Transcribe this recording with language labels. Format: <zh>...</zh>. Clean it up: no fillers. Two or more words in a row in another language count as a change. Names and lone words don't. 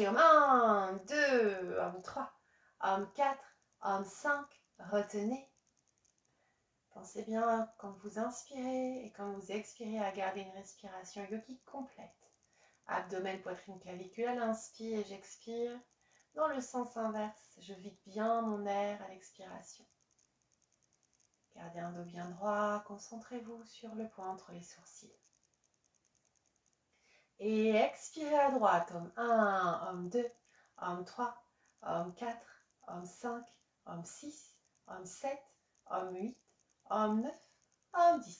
<fr>Om 1, 2, Om 3, Om 4, Om 5. Retenez. Pensez bien quand vous inspirez et quand vous expirez à garder une respiration yogique complète. Abdomen, poitrine, clavicule à l'inspire et j'expire. Dans le sens inverse, je vide bien mon air à l'expiration. Gardez un dos bien droit, concentrez-vous sur le point entre les sourcils. Et expirez à droite, Om 1, Om 2, Om 3, Om 4, Om 5, Om 6, Om 7, Om 8, Om 9, Om 10.</fr>